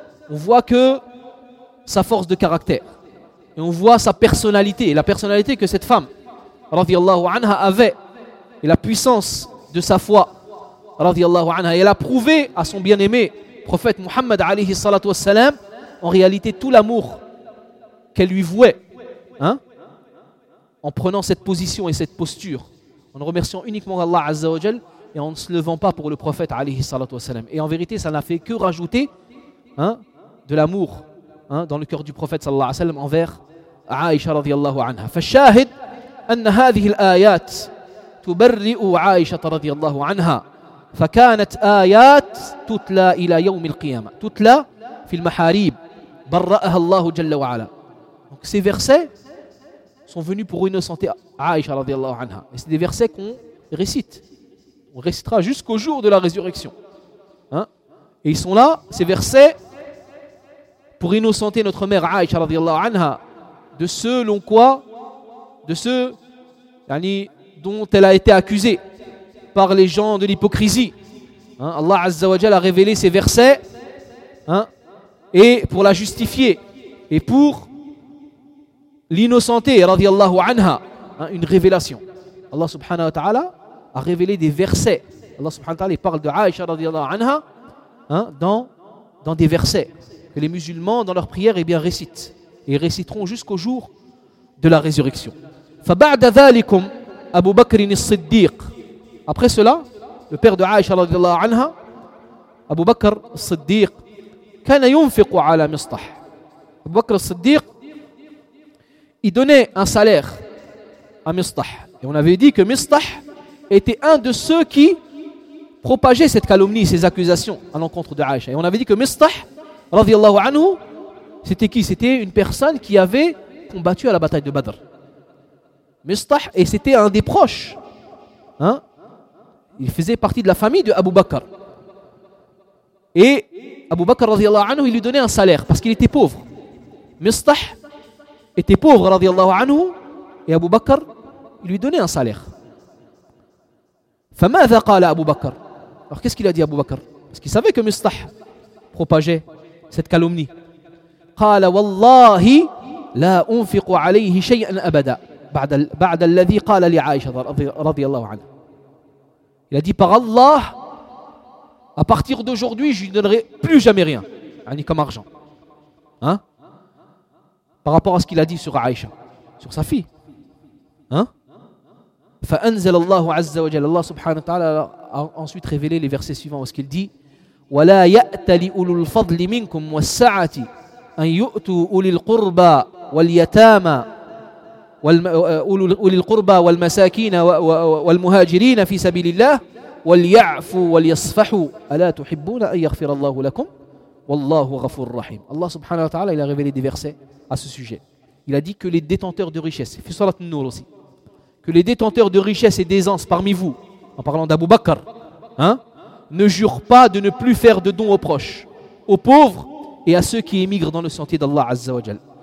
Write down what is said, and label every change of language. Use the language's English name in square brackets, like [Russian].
[French] On voit que sa force de caractère et on voit sa personnalité et la personnalité que cette femme radiallahu anha avait et la puissance de sa foi radiallahu anha. Et elle a prouvé à son bien-aimé prophète Muhammad alayhi salatu wassalam en réalité tout l'amour qu'elle lui vouait en prenant cette position et cette posture, en ne remerciant uniquement Allah azza wa jal et en ne se levant pas pour le prophète alayhi salatu wassalam. Et en vérité ça n'a fait que rajouter de l'amour dans le cœur du prophète sallallahu alayhi wasallam envers Aisha radiallahu anha. [Arabic] Fashahid أن هذه الآيات تبرئ عائشة رضي الله عنها فكانت آيات تتلى إلى يوم القيامة تتلى في المحاريب برأها الله جل وعلا. [French] Donc ces versets sont venus pour innocenter Aisha رضي الله عنها. Et c'est des versets qu'on récite. On récitera jusqu'au jour de la résurrection. Et ils sont là, ces versets, pour innocenter notre mère Aisha رضي الله عنها de ce l'on croit de ceux yani, dont elle a été accusée par les gens de l'hypocrisie. Allah Azza wa Jal a révélé ces versets et pour la justifier et pour l'innocenter radiallahu anha, une révélation. Allah subhanahu wa ta'ala a révélé des versets. Allah subhanahu wa ta'ala parle de Aisha radiallahu anha dans des versets que les musulmans dans leur prière eh bien, récitent et réciteront jusqu'au jour de la résurrection. [Arabic] فبعد ذلكم أبو بكر الصديق. [French] Après cela, le père de [Arabic] عائشة رضي الله عنها, أبو بكر الصديق, كان ينفق على مصطح. [French] أبو بكر الصديق, il donnait un salaire à مصطح. Et on avait dit que مصطح était un de ceux qui propageaient cette calomnie, ces accusations à l'encontre de عائشة. Et on avait dit que مصطح رضي الله عنه, c'était qui? C'était une personne qui avait combattu à la bataille de Badr. Mistah, et c'était un des proches. Hein? Il faisait partie de la famille de Abu Bakr. Et Abu Bakr, radiallahu anhu, il lui donnait un salaire parce qu'il était pauvre. Mistah était pauvre, radiallahu anhu, et Abu Bakr, il lui donnait un salaire. [Arabic] فماذا قال أبو بكر؟ [French] Alors qu'est-ce qu'il a dit Abu Bakr? Parce qu'il savait que Mistah propageait cette calomnie. [Arabic] قال والله لا أنفق عليه شيئا أبدا بعد الذي قال لعائشة رضي الله عنها. [French] Il a dit par Allah, à partir d'aujourd'hui, je ne donnerai plus jamais rien, ni comme argent. Hein? Par rapport à ce qu'il a dit sur Aïcha, sur sa fille. Hein? [Arabic] فأنزل الله عز وجل الله سبحانه وتعالى [French] ensuite révélé les versets suivants où ce qu'il dit [Arabic] ولا يأت لأولو الفضل منكم والسعة أن يؤتوا أولي القربى واليتامى أولي القربى والمساكين والمهاجرين في سبيل الله وليعفوا وليصفحوا ألا تحبون أن يغفر الله لكم والله غفور رحيم. [French] الله سبحانه وتعالى il a révélé des versets à ce sujet. Il a dit que les détenteurs de richesse, [Arabic] في سورة النور [French] aussi, que les détenteurs de richesse et d'aisance parmi vous, en parlant d'Abu Bakr, hein, ne jurent pas de ne plus faire de dons aux proches, aux pauvres et à ceux qui émigrent dans le sentier d'Allah Azza wa Jal.